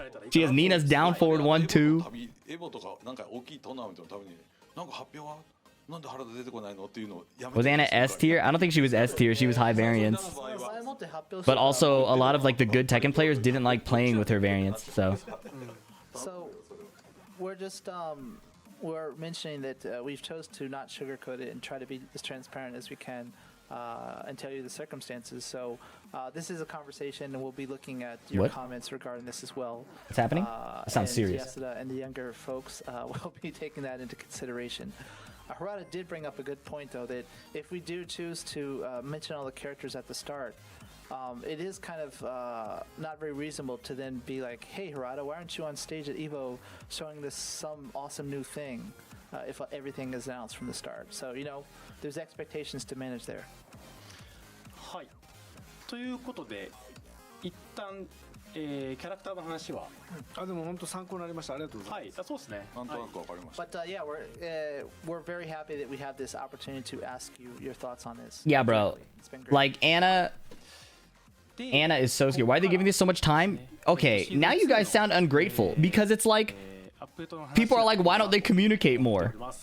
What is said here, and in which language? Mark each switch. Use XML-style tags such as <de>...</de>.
<en>She has Nina's down forward 1-2.</en> <ja>エボとかなんか大きいトーナメントのためになんか発表はなんで原田出てこないのっていうのをやめて</ja> <en>Was Anna S tier? I don't think she was S tier. She was high variance. But also, a lot of like the good Tekken players didn't like playing with her variants. So So, we're just we're mentioning that we've chose to not sugarcoat it and try to be as transparent as we can and tell you the circumstances. So, this is a conversation, and we'll be looking at your What? comments regarding this as well. what's happening? That sounds And serious. Yasuda and the younger folks will be taking that into consideration. Harada did bring up a good point, though, that if we do choose to mention all the characters at the start, it is kind of not very reasonable to then be like, hey, Harada, why aren't you on stage at EVO showing this some awesome new thing if everything is announced from the start? So, you know, there's expectations to manage there.</en> <ja>はい。ということで、一旦、キャラクターの話は、あでも本当参考になりましたありがとうございます、はい、そうですね。なんとなくわかりました</ja> <en>But yeah, we're very happy that we have this opportunity to ask you your thoughts on this. Yeah, bro. It's been great. Like Anna is so scared. Why are they giving this so much time? Okay, now you guys sound ungrateful because it's like people are like, why don't they communicate more?</en>